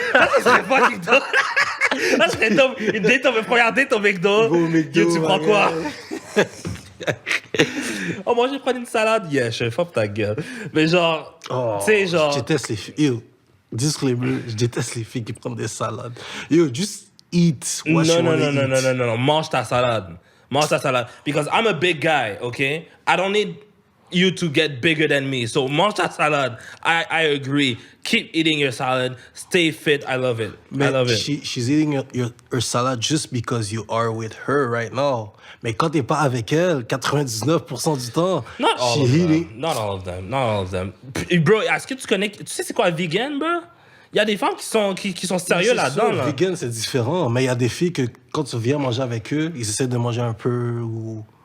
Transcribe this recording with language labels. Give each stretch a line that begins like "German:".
French: Ça serait fucking dope. Ça serait dope. Une date, première date au McDo. Yo, tu prends quoi? Oh, moi, je vais prendre une salade. Yeah, je fuck ta gueule. Mais genre, tu sais, genre... Je déteste les filles. Yo, disclaimer, je déteste les filles qui prennent des salades.
English: Yo, just eat what you want to eat.
French: Non. Mange ta salade. Mange ta salade.
English: Because I'm a big guy, okay? I don't need you to get bigger than me. So
French: mange ta salade.
English: I agree. Keep eating your salad. Stay fit. I love it. I love it. She's eating her salad just because you are with her right now.
French: Mais quand t'es pas avec elle, 99% du temps,
English: Not all of them.
French: Bro, est-ce que tu connais... Tu sais c'est quoi vegan, bro? Il y a des femmes qui sont sérieux là-dedans. Là. Vegan, c'est différent. Mais il y a des filles que quand tu viens manger avec eux, ils essaient de manger un peu ou...